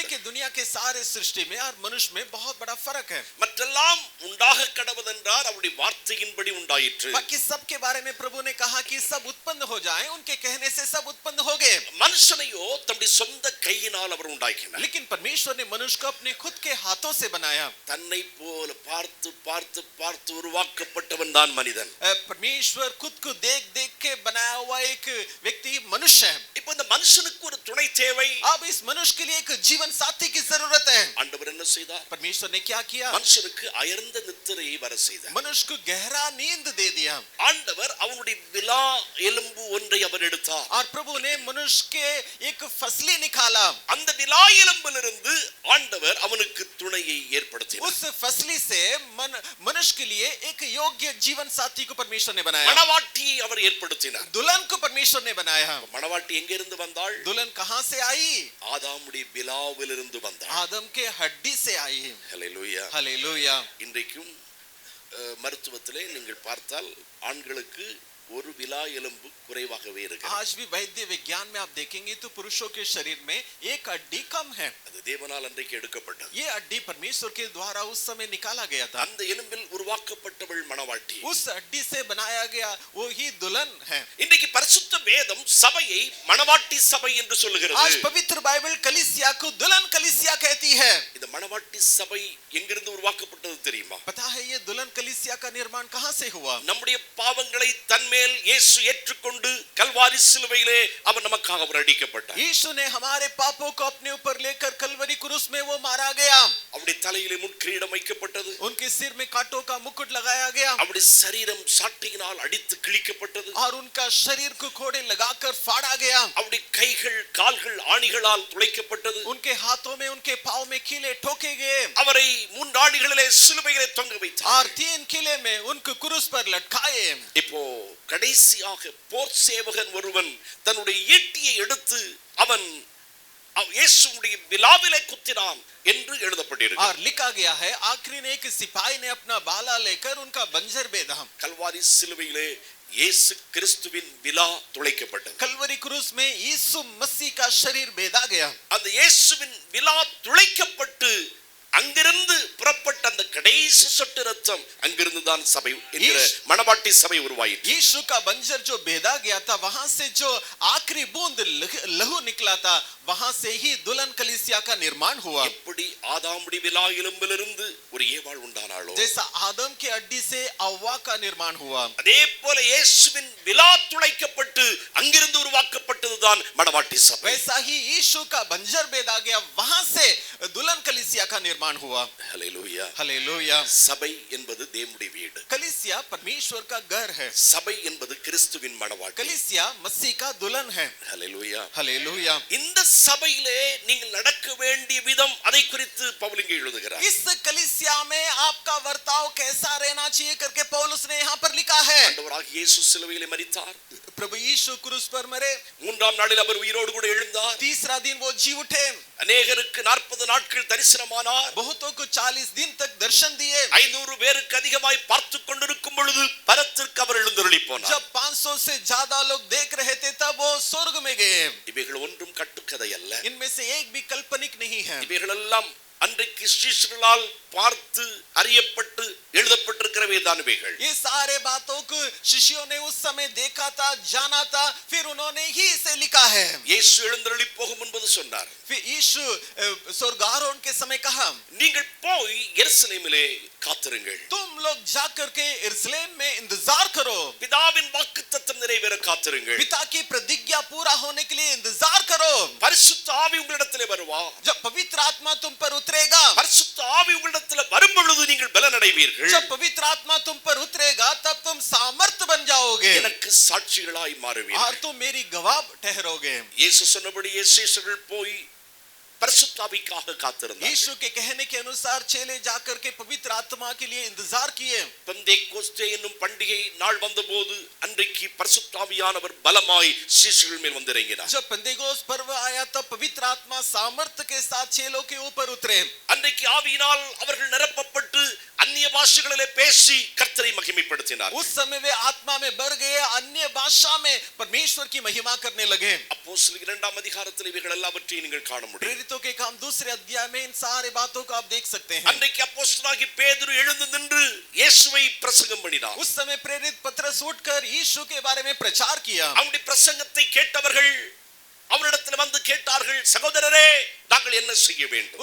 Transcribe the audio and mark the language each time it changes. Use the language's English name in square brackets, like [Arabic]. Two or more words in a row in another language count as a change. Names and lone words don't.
[Hindi] देखिए, दुनिया के सारे सृष्टि में और मनुष्य में बहुत बड़ा फर्क है. [Tamil] மற்றெல்லாம் உண்டாக கடவுதென்றார், அவருடைய வார்த்தையின்படி உண்டாயிற்று. [Hindi] बाकी सब के बारे में प्रभु ने कहा कि सब उत्पन्न हो जाएं, उनके कहने से सब उत्पन्न हो गए. [Tamil] மனுஷனையோ தம்முடைய சொந்த கையினால் அவர் உண்டாக்கினார். [Hindi] लेकिन परमेश्वर ने मनुष्य को अपने खुद के हाथों से बनाया. [Tamil] தன்னை போல பார்த்து பார்த்து பார்த்து உருவாக்கப்பட்டவன் தான் மனிதன். [Hindi] परमेश्वर खुद को देख देख के बनाया हुआ एक व्यक्ति मनुष्य है. [Tamil] இப்போ இந்த மனுஷனுக்கு ஒரு துணை தேவை. [Hindi] अब इस मनुष्य के लिए एक जीवन साथी की जरूरत है. [Tamil] ஆண்டவர் என்ன செய்தார்? [Hindi] परमेश्वर ने क्या किया? [Tamil] மனுஷனுக்கு அயர்ந்த நித்திரையை வர செய்தார். [Hindi] मनुष्य को गहरा नींद दे दिया. [Tamil] ஆண்டவர் அவனுடைய விலா எலும்பு ஒன்றை அவர் எடுத்தார். [Hindi] और प्रभु ने मनुष्य के एक फसली निकाला. [Tamil] அந்த விலா எலும்பிலிருந்து ஆண்டவர் அவனுக்கு துணையை ஏற்படுத்தினார். [Hindi] उस फसली से मनुष्य के लिए एक योग्य जीवन साथी को परमेश्वर ने बनाया. [Tamil] மணவாட்டியை அவர் ஏற்படுத்தினார். [Hindi] दुल्हन को परमेश्वर ने बनाया. [Tamil] மணவாட்டி எங்க இருந்து வந்தாள்? [Hindi] दुल्हन कहां से आई? [Tamil] ஆதாமுடைய விலாவிலிருந்து வந்தாள். [Hindi] आदम के हड्डी से आई. [Tamil] ஹல்லேலூயா. [Hindi] हालेलुया. [Tamil] இன்றைக்கும் மருத்துவத்திலே நீங்கள் பார்த்தால் ஆண்களுக்கு ஒரு விலா எலும்பு குறைவாகவே இருக்கிறது. [Hindi] आज भी वैद्य विज्ञान में आप देखेंगे तो पुरुषों के शरीर में एक हड्डी कम है. [Tamil] அது தேவனால் அன்றைக்கு எடுக்கப்பட்டது. [Hindi] ये हड्डी परमेश्वर के द्वारा उस समय निकाला गया था. [Tamil] அந்த எலும்பில் உருவாக்கப்பட்டவள் மணவாட்டி. [Hindi] उस हड्डी से बनाया गया वो ही दुल्हन है. [Tamil] இன்றைக்கு பரிசுத்த வேதம் சபையை மணவாட்டி சபை என்று சொல்லுகிறது. [Hindi] आज पवित्र बाइबल कलीसिया को दुल्हन कलीसिया कहती है. [Tamil] இந்த மணவாட்டி சபை எங்கிருந்து உருவாக்கப்பட்டது தெரியுமா? [Hindi] पता है ये दुल्हन कलीसिया का निर्माण कहां से हुआ? [Tamil] நம்முடைய பாவங்களை தன்மேல் இயேசு ஏற்றுக்கொண்டு கல்வாரி சிலுவையிலே அவர் நமக்காக அவர் அடிக்கப்பட்டார். [Hindi] यीशु ने हमारे पापों को अपने ऊपर लेकर कलवरी क्रूस में वो मारा गया. [Tamil] அவருடைய தலையிலே முட்கிரீடம் வைக்கப்பட்டது. [Hindi] उनके सिर में कांटों का मुकुट लगाया गया. [Tamil] அவருடைய சரீரம் சாட்டையினால் அடித்து கிழிக்கப்பட்டது. [Hindi] और उनका शरीर को कोड़े लगाकर फाड़ा गया. [Tamil] அவருடைய கைகள் கால்கள் ஆணிகளால் துளைக்கப்பட்டது. [Hindi] उनके हाथों में, उनके पांव में कीले ठोके गए. [Tamil] அவரை மூன்று ஆணிகளிலே சிலுவையிலே தொங்க வைத்தார். [Hindi] और 3 किले में उनको क्रूस पर लटकाए. [Tamil] இப்போ கடைசியாக போர் சேவகன் ஒருவன் தன்னுடைய ஈட்டியை எடுத்து அவன் இயேசுவுடைய விலாவிலே குத்தினான் என்று எழுதப்பட்டிருக்கு. [Hindi] और लिखा गया है आखिरी ने एक सिपाही ने अपना बाला लेकर उनका बंजर बेधा. [Tamil] கல்வாரி சிலுவையிலே இயேசு கிறிஸ்துவின் விலா துளைக்கப்பட்டது. [Hindi] कलवरी क्रूस में यीशु मसीह का शरीर बेधा गया. [Tamil] அந்த இயேசுவின் விலா துளைக்கப்பட்டு அங்கிருந்து புறப்பட்ட அந்த கடைசி சொட்டு ரத்தம் அங்கிருந்து தான் சபை என்கிற மணவாட்டி சபை உருவாயிற்று. [Hindi] यीशु का बंजर जो बेधा गया था, वहां से जो आखिरी बूंद लहू निकला था, वहां से ही दुल्हन कलीसिया का निर्माण हुआ. [Tamil] எப்படி ஆதாமுடைய விலா எலும்பிலிருந்து ஒரு ஏவாள் உண்டானாளோ, [Hindi] जैसा आदम के हड्डी से हव्वा का निर्माण हुआ, [Tamil] அதே போல இயேசுவின் விலா துளைக்கப்பட்டு அங்கிருந்து உருவாக்கப்பட்டதுதான் மணவாட்டி சபை. [Hindi] वैसा ही यीशु का बंजर बेधा गया, वहां से दुल्हन कलीसिया का निर्माण हुआ. [Tamil] ஹல்லேலூயா. [Hindi] हालेलुया. [Tamil] சபை என்பது தேவனுடைய வீடு. [Hindi] कलीसिया परमेश्वर का घर है. [Tamil] சபை என்பது கிறிஸ்துவின் மணவாட்டி. [Hindi] कलीसिया मसीह का दुल्हन है. [Tamil] ஹல்லேலூயா. [Hindi] हालेलुया. [Tamil] இந்த சபையிலே நீங்கள் நடக்க வேண்டிய விதம் அதை குறித்து பவுல் இங்கே எழுதுகிறார். [Hindi] इस कलीसिया में आपका वर्ताव कैसा रहना चाहिए करके पौलुस ने यहाँ पर लिखा है. [Tamil] ஆண்டவராகிய இயேசு சிலுவையிலே மரித்தார். [Hindi] प्रभु यीशु क्रूस पर मरे. [Tamil] மூன்றாம் நாளில் அவர் உயிரோடு கூட எழுந்தார். [Hindi] तीसरा दिन वो जी उठे. [Tamil] அநேகருக்கு 40 நாட்கள் தரிசனமானார். [Hindi] बहुतों को 40 दिन तक दर्शन दिए. [Tamil] 500 பேருக்கு அதிகமாய் பார்த்து கொண்டிருக்கும் பொழுது பரத்திற்கு அவர் எழுந்தருளி போனார். [Hindi] जब 500 से ज्यादा लोग देख रहे थे, तब वो स्वर्ग में गए. [Tamil] இவைகள் ஒன்றும் கட்டுக்கதை அல்ல. [Hindi] इनमें से एक भी काल्पनिक नहीं है. [Tamil] இவைகள் எல்லாம் அன்றைக்கு சீஷர்களால் பார்த்து அறியப்பட்டு எழுதப்பட்டிருக்கிறவை தான் இவைகள். [Hindi] ये सारे बातों को शिष्यों ने उस समय देखा था, जाना था, फिर उन्होंने ही इसे लिखा है. [Tamil] இயேசு எழுந்தருளி போகும் என்பது சொன்னார். [Hindi] फिर यीशु स्वर्गारोहण के समय कहा, [Tamil] நீங்கள் போய் எருசலேமிலே காத்திருங்கள். [Hindi] तुम लोग जाकर के यरूशलेम में इंतजार करो. [Tamil] பிதாவின் வாக்குத்தத்தம் நிறைவேற காத்திருங்கள். [Hindi] पिता की प्रतिज्ञा पूरा होने के लिए इंतजार करो. [Tamil] பரிசுத்த ஆவி உங்களிடத்திலே வருவார். [Hindi] जब पवित्र आत्मा तुम पर उतरेगा, [Tamil] பரிசுத்த ஆவி உங்களிடத்திலே வரும் பொழுது நீங்கள் பலன் அடைவீர்கள். [Hindi] जब पवित्र आत्मा तुम पर उतरेगा, तब तुम सामर्थ बन जाओगे [Tamil] எனக்கு சாட்சிகளாய் மாறுவீர்கள். [Hindi] और तुम मेरी गवाह ठहरोगे. [Tamil] இயேசு சொன்னபடி சீஷர்கள் போய் பரிசுத்த ஆவிக்காக காத்திருந்தார்கள். [Hindi] यीशु के कहने के अनुसार चेले जाकर के पवित्र आत्मा के लिए इंतजार किए. [Tamil] பெந்தேகோஸ்தே என்னும் பண்டிகை நாள் வந்தபோது அன்றைக்கு பரிசுத்த ஆவியானவர் பலமாய் சீஷர்கள் மேல் வந்திறங்கினார். [Hindi] जब पेंतेकोस्त पर्व आया, तब पवित्र आत्मा सामर्थ के साथ चेलों के ऊपर उतरे. [Tamil] அன்றைக்கு ஆவியினால் அவர்கள் நிரப்பப்பட்டு அந்நிய பாஷைகளிலே பேசி கர்த்தரை மகிமைப்படுத்தினார். [Hindi] उस समय वे आत्मा में भर गए, अन्य भाषा में परमेश्वर की महिमा करने लगे. [Tamil] அப்போஸ்தலர் 2ஆம் அதிகாரத்தில் இவைகள் எல்லாவற்றையும் நீங்கள் காண முடியும். [Hindi] प्रेरितों के काम 2 अध्याय में इन सारे बातों को आप देख सकते हैं. [Tamil] அன்றைக்கு அப்போஸ்தலனாகிய பேதுரு எழுந்து நின்று இயேசுவை பிரசங்கம் பண்ணினார். [Hindi] उस समय प्रेरित पतरस उठकर यीशु के बारे में प्रचार किया. [Tamil] அவருடைய பிரசங்கத்தை கேட்டவர்கள் அவரிடத்தில் வந்து கேட்டார்கள், சகோதரரே நாங்கள் என்ன செய்ய வேண்டும்?